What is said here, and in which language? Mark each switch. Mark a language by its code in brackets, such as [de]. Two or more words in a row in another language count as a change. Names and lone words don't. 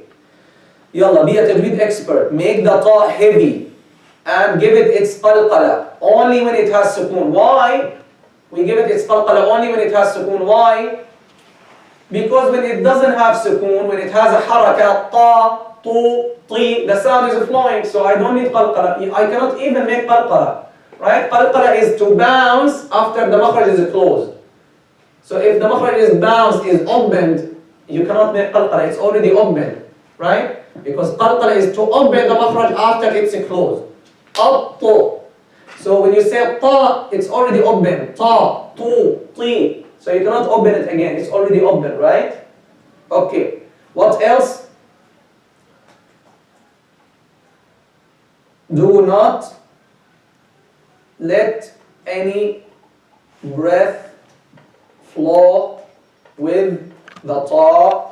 [en] Yalla, be a tajweed expert. Make the ta heavy and give it its qalqala only when it has sukoon. Why? We give it its qalqala only when it has sukoon. Why? Because when it doesn't have sukoon, when it has a haraka, ta, tu, ti, the sound is flowing, so I don't need qalqala. I cannot even make qalqala. Right? Qalqala is to bounce after the makhraj is closed. So if the makhraj is bounced, is opened, you cannot make qalqala, it's already open. Right? Because qalqala is to open the makhraj after it's closed. Attu. So when you say ta, it's already open. Ta, tu, ti. So you cannot open it again, it's already open, right? Okay. What else? Do not let any breath flow with the ta.